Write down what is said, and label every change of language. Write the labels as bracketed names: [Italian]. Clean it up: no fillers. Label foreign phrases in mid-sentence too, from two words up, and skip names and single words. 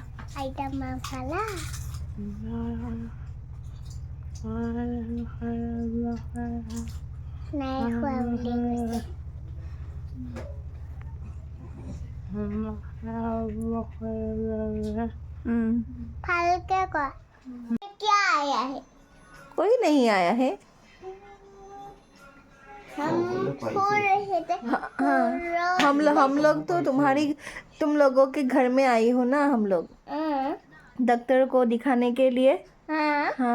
[Assamese] আইতা মাম খালা নাই খোৱা বুলি কৈছে ভালকে কোৱা [Hindi] क्या आया है कोई नहीं आया है हम सो रहे थे हम लोग तो तुम लोगों के घर में आई हो ना हम लोग डॉक्टर को दिखाने के लिए हाँ